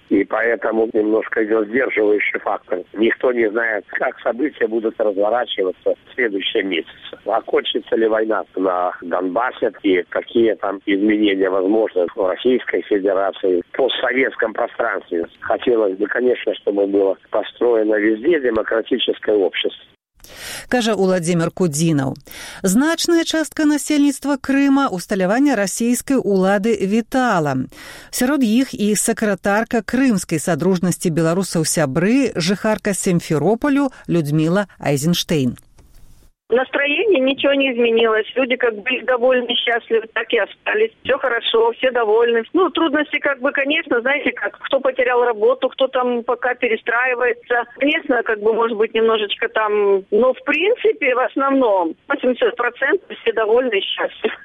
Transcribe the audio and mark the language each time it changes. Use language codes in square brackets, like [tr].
[ru] И поэтому немножко идет сдерживающий фактор. Никто не знает, как события будут разворачиваться в следующем месяце. Окончится ли война на Донбассе и какие там изменения возможны в Российской Федерации, в постсоветском пространстве. Хотелось бы, конечно, чтобы было построено везде демократическое общество. [be] Кажа Уладзімір Кудзінаў. Значная частка насельніцтва Крыма усталявання расійскай улады вітала. Сярод іх і сакратарка Крымскай садружнасці беларусаў сябры, жыхарка Сімферополю Людміла Айзенштейн. [ru] Настроение ничего не изменилось. Люди как были довольны, счастливы, так и остались. Все хорошо, все довольны. Ну, трудности, как бы, конечно, знаете, как кто потерял работу, кто там пока перестраивается. Конечно, как бы, может быть, немножечко там, но в принципе, в основном, 80% все довольны и счастливы.